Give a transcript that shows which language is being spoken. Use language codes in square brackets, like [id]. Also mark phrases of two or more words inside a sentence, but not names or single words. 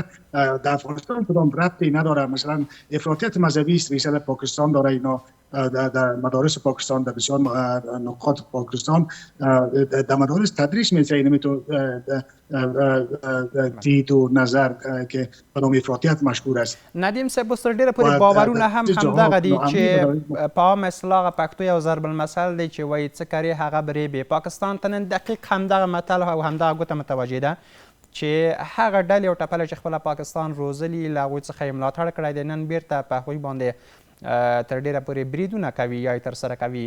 [fa] در افغانستان کدام ربطی نداره. مثلا افراطیت مذهبی است، ریشه در پاکستان داره. اینا در مدارس پاکستان، در بسیار نقاط پاکستان در مدارس تدریس میشه. اینمی تو دید و نظر که به نام افراطیت مشهور است. [ps] ندیم صاحب، اوس ډیره پورې باورونه هم همدغه دي چې په عام اصطلاح پښتو یو ضرب المثل دی چې وایي څه کرې هغه برېبې. پاکستان ته نن دقیق همدغه متل او همدغه ګوته متوجه ده چې هغه ډلې او ټپلې چې خپله پاکستان روزلي له هغوی څخه یې ملاتړ کړی دی، نن بیرته په هغوی باندې تر ډیره پورې بریدونه کوي یا یې ترسره کوي.